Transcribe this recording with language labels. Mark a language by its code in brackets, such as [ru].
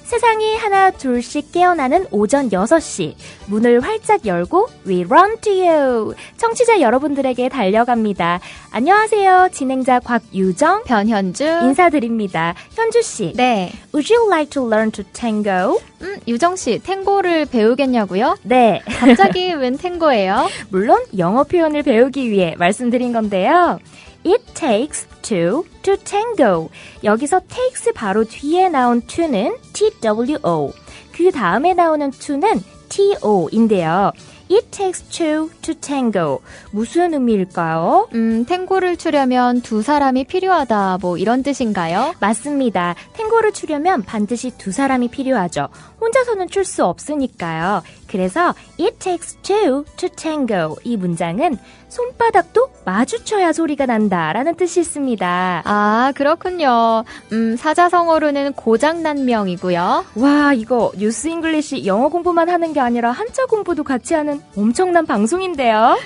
[ko] 세상이 하나 둘씩 깨어나는 오전 6시. 문을 활짝 열고 [en] We run to you. [ko] 청취자 여러분들에게 달려갑니다. 안녕하세요. 진행자 곽유정, 변현주 인사드립니다. 현주 씨. 네. [en] Would you like to learn to tango? [ko] 유정 씨, 탱고를 배우겠냐고요? 네. 갑자기 웬 탱고예요? 물론 영어 표현을 배우기 위해 말씀드린 건데요. [en] It takes two to tango. [ko] 여기서 takes 바로 뒤에 나온 to는 TWO. 그 다음에 나오는 to는 TO인데요. [en] It takes two to tango. [ko] 무슨 의미일까요? 탱고를 추려면 두 사람이 필요하다, 뭐 이런 뜻인가요? 맞습니다. 탱고를 추려면 반드시 두 사람이 필요하죠. 혼자서는 출 수 없으니까요. 그래서 [en] It takes two to tango. [ko] 이 문장은 손바닥도 마주쳐야 소리가 난다라는 뜻이 있습니다. 아, 그렇군요. 사자성어로는 고장난명이고요. 와, 이거 뉴스 잉글리시 영어 공부만 하는 게 아니라 한자 공부도 같이 하는 엄청난 방송인데요.